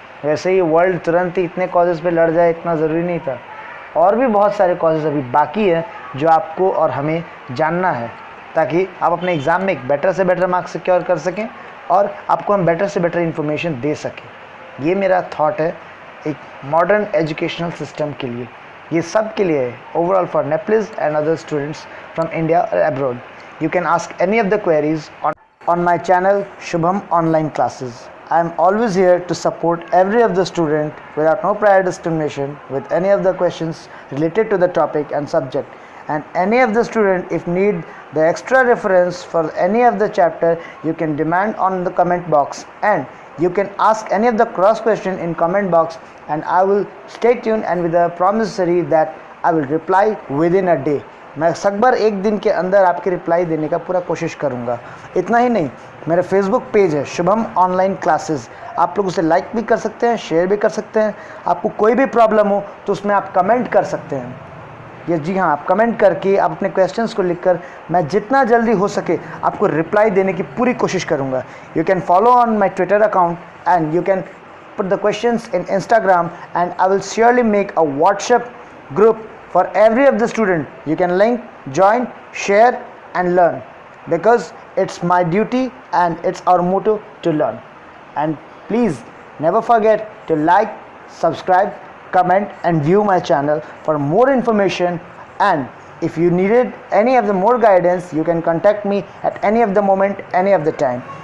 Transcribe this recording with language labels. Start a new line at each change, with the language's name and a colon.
Hindi: वैसे ही वर्ल्ड तुरंत ही इतने कॉजेज़ पे लड़ जाए इतना ज़रूरी नहीं था, और भी बहुत सारे कॉजेज़ अभी बाकी हैं जो आपको और हमें जानना है, ताकि आप अपने एग्ज़ाम में एक बेटर से बेटर मार्क्स सिक्योर कर सकें और आपको हम बेटर से बेटर इन्फॉर्मेशन दे सकें। ये मेरा थॉट है एक मॉडर्न एजुकेशनल सिस्टम के लिए, ये सब के लिए है,
English: overall for Nepalese and other students from India
Hindi: और abroad.
English: You can ask any of the queries on my channel Shubham Online Classes. I am always here to support every of the student without no prior discrimination with any of the questions related to the topic and subject. And any of the student, if need the extra reference for any of the chapter, you can demand on the comment box, and you can ask any of the cross question in comment box, and I will stay tuned and with the promissory that I will reply within a day.
Hindi: मैं सकबर एक दिन के अंदर आपके reply देने का पूरा कोशिश करूँगा। इतना ही नहीं, मेरा फेसबुक पेज है शुभम ऑनलाइन क्लासेस, आप लोग उसे लाइक भी कर सकते हैं, शेयर भी कर सकते हैं। आपको कोई भी प्रॉब्लम हो तो उसमें आप कमेंट कर सकते हैं। ये जी हाँ, आप कमेंट करके आप अपने क्वेश्चंस को लिखकर मैं जितना जल्दी हो सके आपको रिप्लाई देने की पूरी कोशिश करूँगा।
English: You can follow on my Twitter account and you can put the questions in Instagram, and I will surely make a WhatsApp group for every of the student. You can link, join, share and learn, because it's my duty and it's our motto to learn. And please never forget to like, subscribe, comment and view my channel for more information. And if you needed any of the more guidance, you can contact me at any of the moment, any of the time.